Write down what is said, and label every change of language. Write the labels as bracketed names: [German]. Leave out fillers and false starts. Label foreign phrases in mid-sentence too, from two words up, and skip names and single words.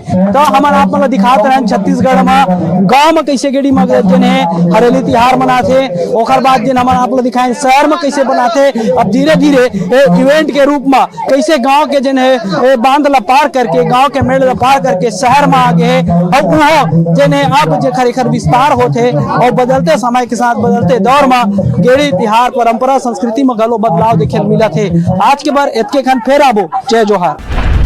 [Chhattisgarhi] तो हमारे आप मतलब दिखाते रहे छत्तीसगढ़ में गांव में कैसे गेड़ी में जिन है हरेली तिहार मनाते, ओकर बाद जिन हमारे आप दिखाए शहर में कैसे बनाते। अब धीरे धीरे इवेंट के रूप में कैसे गांव के जिन है बांध ला पार करके, गांव के मेड़ ला पार करके शहर में आ गए और वहाँ जिन है अब जो खरेखर विस्तार होते और बदलते समय के साथ बदलते दौर में गेड़ी तिहार परंपरा संस्कृति में गलो बदलाव देखे मिला थे। आज के बार इतके खन फेर आबो। जय जोहार।